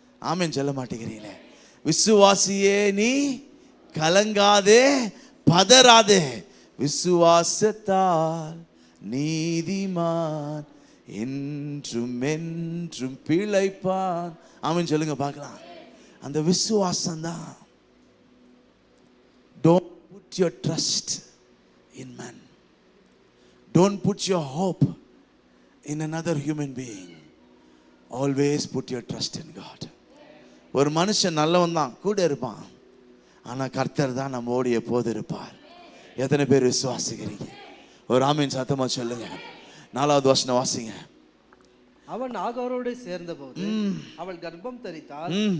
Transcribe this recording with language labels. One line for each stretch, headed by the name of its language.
Tamil: ஆமென் சொல்ல மாட்டேங்கிறீங்களே. விசுவாசியே நீ கலங்காதே, பதறாதே. விசுவாசத்தால் நீதிமான் என்றும் என்றும் பிழைப்பான். ஆமென் சொல்லுங்க பார்க்கலாம். அந்த விசுவாசம் தான்.
English: Don't put your trust in man. Don't put your hope in another human being. Always put your trust in God.
Tamil: ஒரு மனுஷன் நல்லவன் தான், கூட இருப்பான். ஆனா கர்த்தர் தான் நம்மோடு எப்போது இருப்பார். எத்தனை பேர் விசுவாசிக்கிறீங்க? ஒரு ஆமீன் சத்தமா சொல்லுங்க. 4வது வசனம் வாசிங்க. அவன் ஆகாரோடு சேர்ந்தபோது அவள் கர்ப்பம் தரித்தாள்.